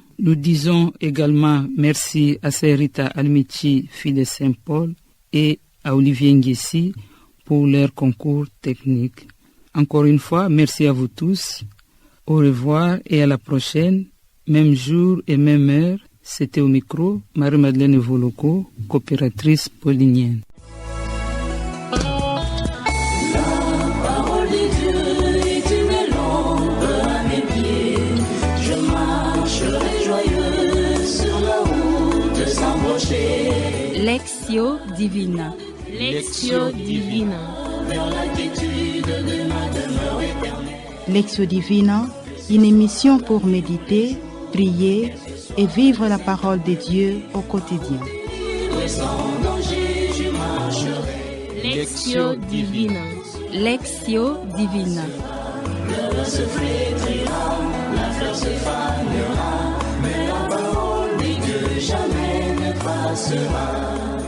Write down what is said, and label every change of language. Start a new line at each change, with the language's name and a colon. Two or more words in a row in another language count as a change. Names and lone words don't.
French: Nous disons également merci à Sœur Rita Almichi, fille de Saint-Paul, et à Olivier Nguessi pour leur concours technique. Encore une fois, merci à vous tous. Au revoir et à la prochaine, même jour et même heure. C'était au micro Marie-Madeleine Voloko, coopératrice paulinienne. Lectio Divina. Lectio Divina. Lectio Divina, une émission pour méditer, prier et vivre la parole de Dieu au quotidien. Lectio Divina. Lectio Divina. Se flétrira, la fleur se fanera, mais la parole de Dieu jamais ne passera.